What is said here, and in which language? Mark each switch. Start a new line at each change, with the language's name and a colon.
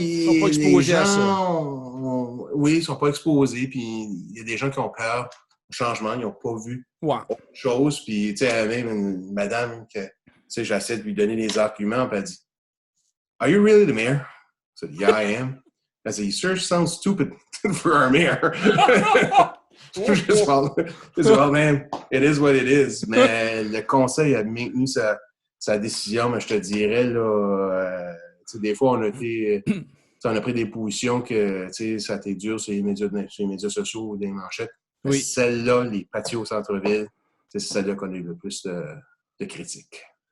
French: Ils sont pas exposés à ça. Oui, ils sont pas exposés, puis il y a des gens qui ont peur au changement, ils n'ont pas vu Ouais. autre chose, puis tu sais, même une madame que, tu sais, j'essaie de lui donner les arguments, puis elle dit,
English: Are you really the mayor? I said, Yeah, I am. I said, You sure sound stupid for our mayor. Just, well, man, it is what it is.
French: Mais le conseil a maintenu sa décision, mais je te dirais, là, des fois, on a pris des positions que ça a été dur sur les médias sociaux ou des manchettes. Mais Oui. celle-là, les patios au centre-ville, c'est celle-là qu'on a eu le plus de critiques.